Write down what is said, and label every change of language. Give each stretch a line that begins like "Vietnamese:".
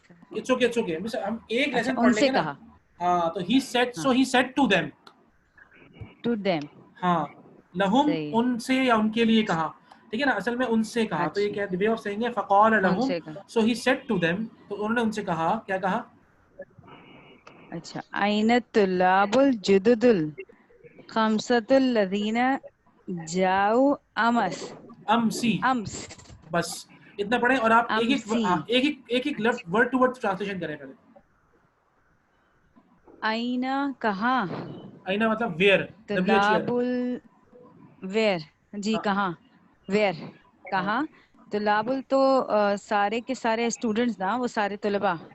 English: it's okay
Urdu: ہم ایک lesson پڑھ لیں گے نا. ہاں تو
English: he said so he said to them. to them.
Urdu: ہاں لہم ان سے یا ان کے لیے کہا. ٹھیک ہے نا. اصل میں ان سے کہا تو یہ کیا
English: way of saying
Urdu: ہے
Arabic: فقال لہم.
English: so he said to them
Urdu: تو انہوں نے ان سے کہا. کیا کہا؟
Arabic: اچھا أين الطلاب الجدد الخمسة الذين جاءوا أمس.
Urdu: بس اتنا پڑھیں اور آپ ایک لفظ
English: word to word translation
Urdu: کریں پہلے.
Arabic: أين
Urdu: کہاں. اینا مطلب ویئر. طلاب ویئر. جی کہاں. ویئر کہاں. طلاب تو سارے کے سارے اسٹوڈنٹس نا وہ سارے طلباء.